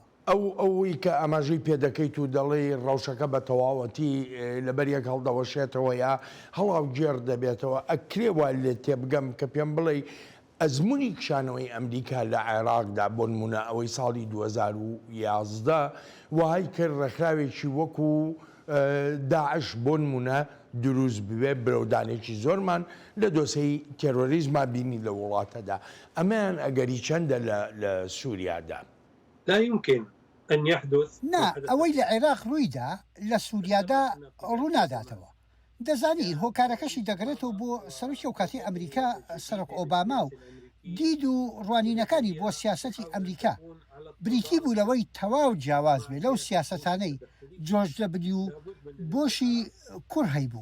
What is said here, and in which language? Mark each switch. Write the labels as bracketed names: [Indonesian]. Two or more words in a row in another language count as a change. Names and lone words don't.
[Central Kurdish] ئەوەی کە ئاماژەی پێدەکەیت و دەڵێ ڕەوشەکە بە تەواوەتی لەبەر یەک هەڵدەوەشێتەوە یا هەڵاو گێر دەبێتەوە ئەکرێوە لێ تێبگەم کە پێم بڵێ ئەزمموی کشانەوەی ئەمریکا لە عێراقدا بۆ نمونە ئەوەی ساڵی 2011 وهای کرد ڕێکخراوێکی وەکو داعش بۆ نمونە دروست بوێ برەودانێکی زۆرمان لە دۆسەی تێرۆریزما بینی لە وڵاتەدا ئەمەیان ئەگەری چەندە لە سووریادا. [Arabic] لا يمكن أن يحدث. [Central Kurdish] نا ئەوەی لە عێراق ڕوویدا لە سووریادا ڕووناداتەوە. دەزانی هۆکارەکەشی دەگرێتەوە بۆ سەرۆکی و کاتی ئەمریکا سەرۆک ئۆباما و دید و ڕوانینەکانی بۆ سیاسەتی ئەمریکا بریتی بوو لەوەی تەواو جیاواز بێ لەو سیاسەتانەی جۆرج دەبلیو بۆشی کوڕ هەیبوو.